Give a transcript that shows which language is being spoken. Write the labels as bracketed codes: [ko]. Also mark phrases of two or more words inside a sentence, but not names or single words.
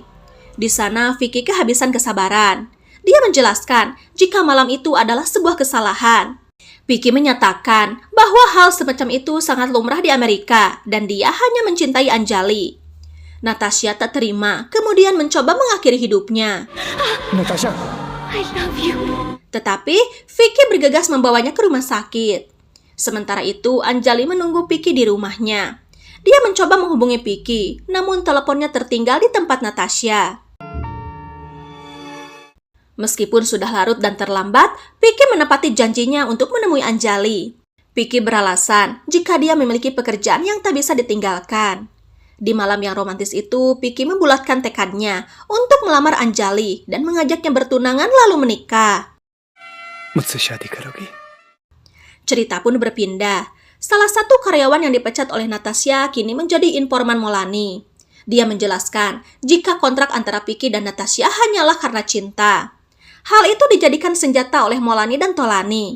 [id] Di sana Vicky kehabisan kesabaran. Dia menjelaskan jika malam itu adalah sebuah kesalahan. Vicky menyatakan bahwa hal semacam itu sangat lumrah di Amerika dan dia hanya mencintai Anjali. Natasha tak terima, kemudian mencoba mengakhiri hidupnya. Natasha, [en] I love you. [id] Tetapi Vicky bergegas membawanya ke rumah sakit. Sementara itu, Anjali menunggu Vicky di rumahnya. Dia mencoba menghubungi Vicky, namun teleponnya tertinggal di tempat Natasha. Meskipun sudah larut dan terlambat, Vicky menepati janjinya untuk menemui Anjali. Vicky beralasan jika dia memiliki pekerjaan yang tak bisa ditinggalkan. Di malam yang romantis itu, Vicky membulatkan tekadnya untuk melamar Anjali dan mengajaknya bertunangan lalu menikah. [hi] मुझसे शादी करोगी? [id] Cerita pun berpindah. Salah satu karyawan yang dipecat oleh Natasha kini menjadi informan Molani. Dia menjelaskan jika kontrak antara Vicky dan Natasha hanyalah karena cinta. Hal itu dijadikan senjata oleh Molani dan Tolani.